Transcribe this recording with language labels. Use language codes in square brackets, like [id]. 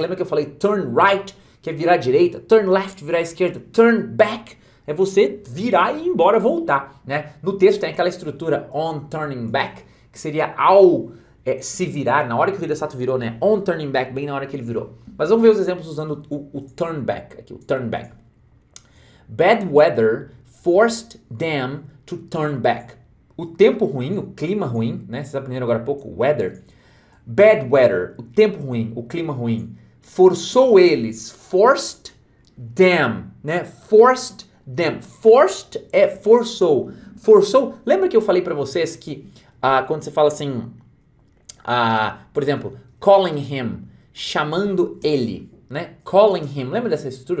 [pt] Lembra que eu falei [en] turn right, [pt] que é virar à direita? [en] Turn left, [pt] virar à esquerda. [en] Turn back [pt] é você virar e ir embora, voltar, né? No texto tem aquela estrutura [en] on turning back, [pt] que seria ao se virar, na hora que o Hidesato virou, né? [en] On turning back, [pt] bem na hora que ele virou. Mas vamos ver os exemplos usando o [en] turn back, [pt] aqui, o turn back. [en] Bad weather forced them to turn back. [pt] O tempo ruim, o clima ruim, né? Vocês aprenderam agora há pouco, weather. [en] Bad weather, [pt] o tempo ruim, o clima ruim, forçou eles, [en] forced them, [pt] né? [en] Forced them. [pt] Forced é forçou. Forçou, lembra que eu falei pra vocês que quando você fala assim, por exemplo, [en] calling him, [pt] chamando ele, né? [en] Calling him. [pt] Lembra dessa estrutura?